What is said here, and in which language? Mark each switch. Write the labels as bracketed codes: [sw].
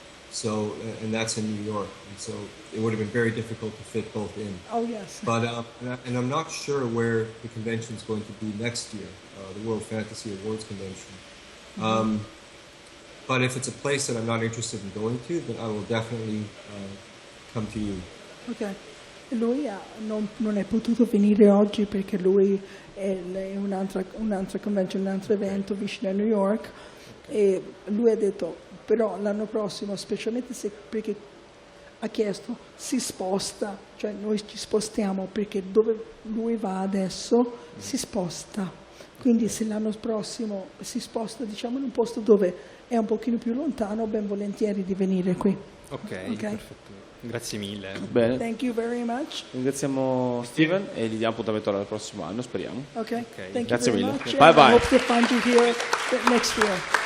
[en] So, and that's in New York, and so it would have been very difficult to fit both in. Oh, yes. But and I'm not sure where the convention is going to be next year, the World Fantasy Awards convention. But if it's a place that I'm not interested in going to, then I will definitely come to you. Ok. [it] Lui non è potuto venire oggi perché lui è un'altra convention, un altro evento vicino a New York, e lui ha detto però l'anno prossimo, specialmente perché ha chiesto, si sposta, cioè noi ci spostiamo perché dove lui va adesso si sposta. Quindi se l'anno prossimo si sposta, diciamo, in un posto dove è un pochino più lontano, ben volentieri di venire qui. Ok, perfetto. Grazie mille. Bene, [en] Thank you very much. [it] ringraziamo Steven e gli diamo appuntamento al prossimo anno, speriamo. [en] Okay. Thank you [it] Grazie [en] very [it] mille. [en] much. Bye and bye. I hope to find you here next year.